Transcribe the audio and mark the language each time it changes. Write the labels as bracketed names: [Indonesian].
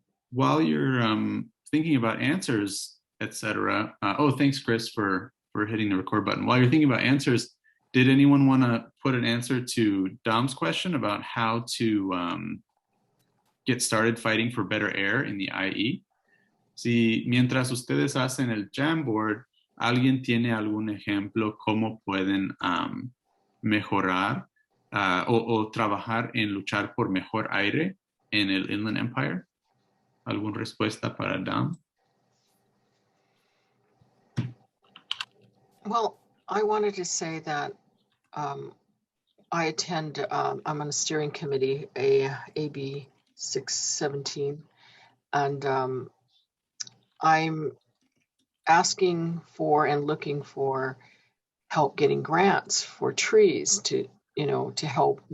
[English] While you're thinking about answers, etc. Oh, thanks, Chris, for hitting the record button. While you're thinking about answers, did anyone want to put an answer to Dom's question about how to get started fighting for better air in the IE? [Spanish] Si mientras ustedes hacen el Jamboard, alguien tiene algún ejemplo cómo pueden mejorar o trabajar en luchar por mejor aire en el Inland Empire? ¿Alguna respuesta para Dom? [English] Well, I wanted to say that I attend, I'm on a steering committee, AB 617, and I'm asking for and looking for help getting grants for trees to help.